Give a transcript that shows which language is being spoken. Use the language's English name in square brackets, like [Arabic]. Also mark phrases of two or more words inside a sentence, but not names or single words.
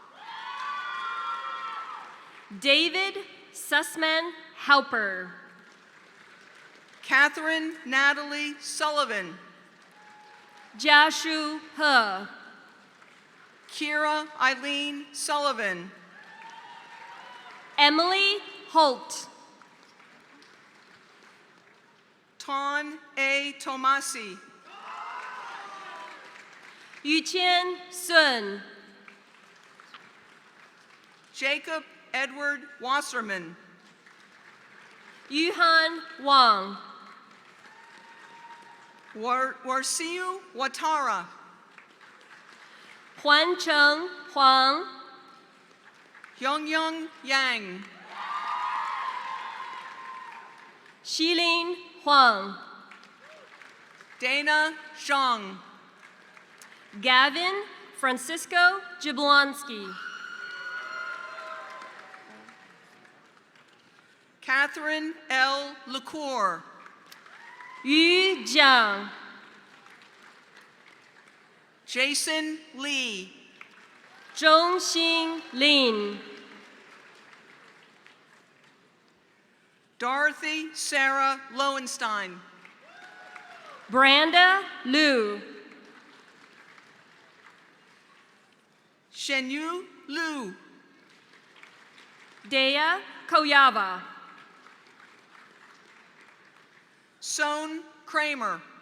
[English] David Sussman Halper. Catherine Natalie Sullivan. Jashu He. Kira Eileen Sullivan. Emily Holt. Ton A. Tomasi. Yuqian Sun. Jacob Edward Wasserman. Yuhan Wang. Warsiu Watara. Huan Cheng Huang. Hyungyung Yang. Xilin Huang. Dana Zhang. Gavin Francisco Jablonski. Catherine L. LaCour. Yu Jiang. Jason Lee. Zhongxing Lin. Dorothy Sarah Lowenstein. Branda Liu. Shenyu Liu. Dea Koyava. Son Kramer.